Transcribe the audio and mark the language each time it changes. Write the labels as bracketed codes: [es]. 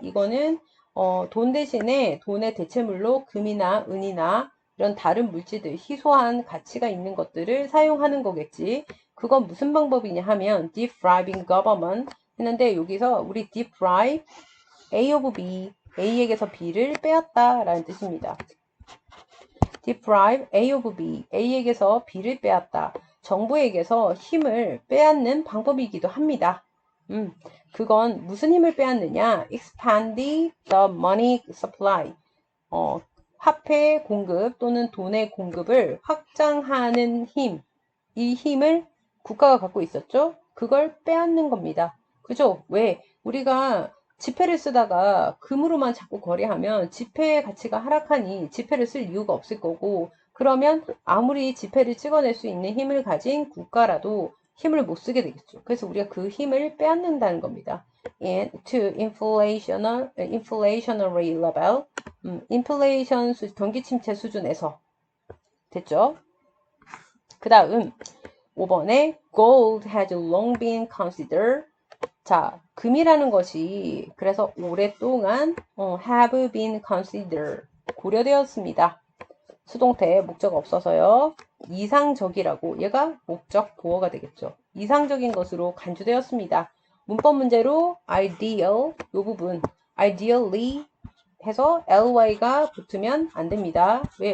[ko] 이거는 돈 대신에 돈의 대체물로 금이나 은이나 이런 다른 물질들, 희소한 가치가 있는 것들을 사용하는 거겠지. 그건 무슨 방법이냐 하면 [en] depriving government [ko] 했는데 여기서 우리 [en] deprive A of B, [ko] A에게서 B를 빼앗다 라는 뜻입니다. [en] deprive A of B, [ko] A에게서 B를 빼앗다. 정부에게서 힘을 빼앗는 방법이기도 합니다. 그건 무슨 힘을 빼앗느냐? [en] expand the money supply. [ko] 화폐 공급 또는 돈의 공급을 확장하는 힘. 이 힘을 국가가 갖고 있었죠? 그걸 빼앗는 겁니다. 그죠? 왜? 우리가 지폐를 쓰다가 금으로만 자꾸 거래하면 지폐의 가치가 하락하니 지폐를 쓸 이유가 없을 거고 그러면 아무리 지폐를 찍어낼 수 있는 힘을 가진 국가라도 힘을 못 쓰게 되겠죠. 그래서 우리가 그 힘을 빼앗는다는 겁니다. [en] And to inflationary level, [ko] 인플레이션 경기 침체 수준에서 됐죠? 그 다음 5번에 [en] gold has long been considered. [ko] 자, 금이라는 것이 그래서 오랫동안 [en] have been considered [ko] 고려되었습니다. 수동태 목적 없어서요. 이상적이라고 얘가 목적 보어가 되겠죠. 이상적인 것으로 간주되었습니다. 문법 문제로 ideal 이 부분 ideally 해서 ly가 붙으면 안 됩니다. 왜?